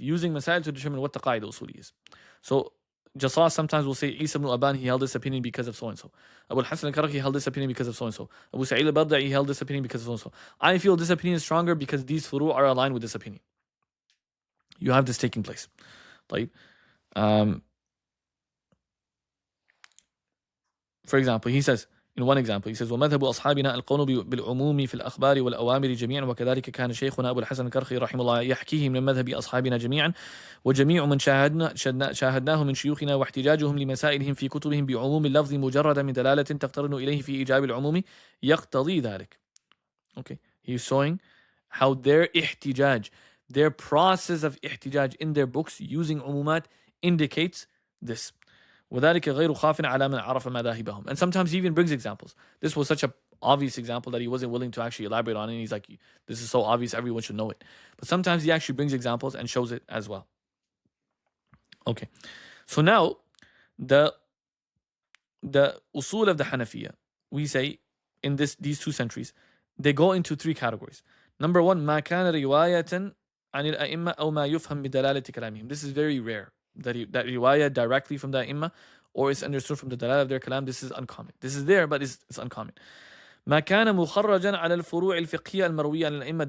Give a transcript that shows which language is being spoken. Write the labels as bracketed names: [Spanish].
[English] Using Masail to determine what the Qa'ida Usuli is. So, Jassas sometimes will say, Isa ibn Aban, he held this opinion because of so-and-so. Abu al-Hasan al-Karaki held this opinion because of so-and-so. Abu Sa'id al-Barda'i held this opinion because of so-and-so. I feel this opinion is stronger because these furu' are aligned with this opinion. You have this taking place. Like, for example, he says, [Arabic] in one example, he says, وَمَذْهَبُ أَصْحَابِنَا الْقَوْنُ بِالْعُمُومِ فِي الْأَخْبَارِ وَالْأَوَامِرِ جَمِيعًا وَكَذَلِكَ كَانَ شيخنا أبو الحسن الكرخي رحمه الله يحكيه من مذهب أصحابنا جميعا وجميع من شاهدناه من شيوخنا واحتجاجهم لمسائلهم في كتبهم بعموم اللفظ مجردا من دلالة تقترن إليه في إيجاب العموم يقتضي ذلك. [English] Okay, he's showing how their ihtijaj, their process of ihtijaj in their books using umumat indicates this. [Arabic] وذلك غير خاف على من عرف مذاهبهم. [English] And sometimes he even brings examples. This was such an obvious example that he wasn't willing to actually elaborate on it. And he's like, this is so obvious, everyone should know it. But sometimes he actually brings examples and shows it as well. Okay. So now, the usul of the Hanafiya, we say, in these 2 centuries, they go into 3 categories. Number 1, [Arabic] ما كان رواية عن الأئمة أو ما يفهم بدلالة كلامهم. [English] This is very rare. That riwayah directly from the Imam, or it's understood from the dalal of their kalam. This is uncommon. This is there, but it's uncommon. [Arabic] ما كان مخرجا على الفروع الفقهية المروية عن الأئمة.